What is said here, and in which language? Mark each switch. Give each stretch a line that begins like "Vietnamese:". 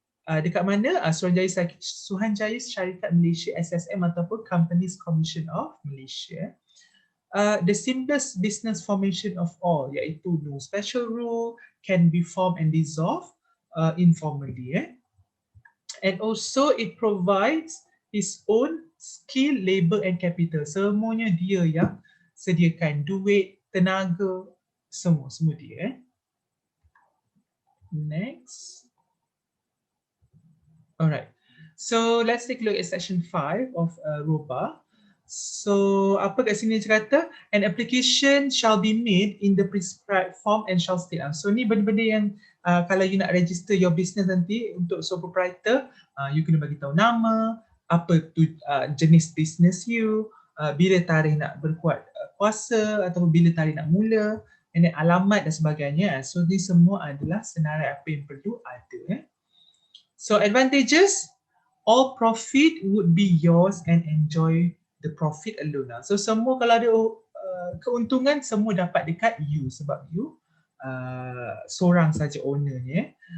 Malay: Dekat mana? Suruhanjaya Syarikat Malaysia SSM ataupun Companies Commission of Malaysia.
English: The simplest business formation of all, iaitu no special rule, can be formed and dissolved informally. And also it provides its own skill, labor and capital.
Malay: Semuanya dia yang sediakan, duit, tenaga, semua dia.
English: Next. Alright. So let's take a look at section 5 of ROBA. So
Malay: apa kat sini dia kata,
English: an application shall be made in the prescribed form and shall state.
Malay: So ni benda-benda yang kalau you nak
English: register your business
Malay: nanti untuk sole proprietor, you kena bagi tahu nama, apa tu jenis business you, bila tarikh nak berkuat kuasa ataupun bila tarikh nak mula,
English: and then
Malay: alamat dan sebagainya. So ni semua adalah senarai apa yang perlu ada.
English: So advantages, all profit would be yours and enjoy the profit alone.
Malay: So semua kalau ada keuntungan semua dapat dekat you sebab you seorang saja ownernya.